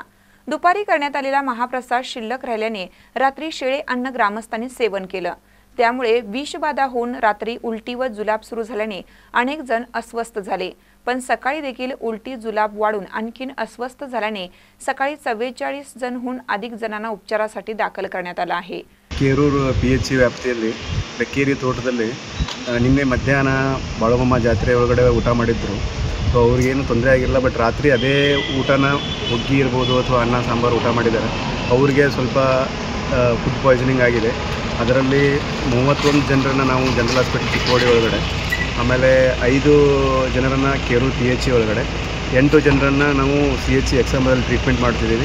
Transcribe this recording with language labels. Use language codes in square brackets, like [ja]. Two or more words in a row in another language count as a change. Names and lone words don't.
[mr] दुपारी करण्यात आलेला महाप्रसाद शिल्लक राहिल्याने रात्री शिळे अन्न ग्रामस्थांनी सेवन केलं। त्यामुळे विषबाधा होऊन रात्री उलटी व जुलाब सुरू झाल्याने अनेक जण अस्वस्थ झाले। पण सकाळी देखील उलटी जुलाब वाढून आणखीन अस्वस्थ झाल्याने सकाळी 44 जणहून अधिक जणांना उपचारासाठी दाखल करण्यात आलं आहे। [kn] केरूर PHC ವ್ಯಾಪ್ತಿಯಲ್ಲಿ ಬೆಕ್ಕೇರಿ ತೋಟದಲ್ಲಿ ನಿನ್ನೆ ಮಧ್ಯಾಹ್ನ ಬಾಳಗಮ್ಮ ಜಾತ್ರೆ ಒಳಗಡೆ ಊಟ ಮಾಡಿದ್ರು। ಸೊ ಅವ್ರಿಗೇನು ತೊಂದರೆ ಆಗಿಲ್ಲ, ಬಟ್ ರಾತ್ರಿ ಅದೇ ಊಟನ ಹುಗ್ಗಿ ಇರ್ಬೋದು ಅಥವಾ ಅನ್ನ ಸಾಂಬಾರು ಊಟ ಮಾಡಿದ್ದಾರೆ। ಅವ್ರಿಗೆ ಸ್ವಲ್ಪ [en] food poisoning [kn] ಆಗಿದೆ। ಅದರಲ್ಲಿ 31 ಜನರನ್ನು ನಾವು ಜನರಲ್ ಹಾಸ್ಪಿಟಲ್ ಚಿಕ್ಕೋಡಿ ಒಳಗಡೆ, ಆಮೇಲೆ 5 ಜನರನ್ನು ಕೇರೂರ್ PHC ಒಳಗಡೆ, 8 ಜನರನ್ನು ನಾವು CHC ಎಕ್ಸಾಂಬಲ್ಲಿ ಟ್ರೀಟ್ಮೆಂಟ್ ಮಾಡ್ತಿದ್ದೀವಿ।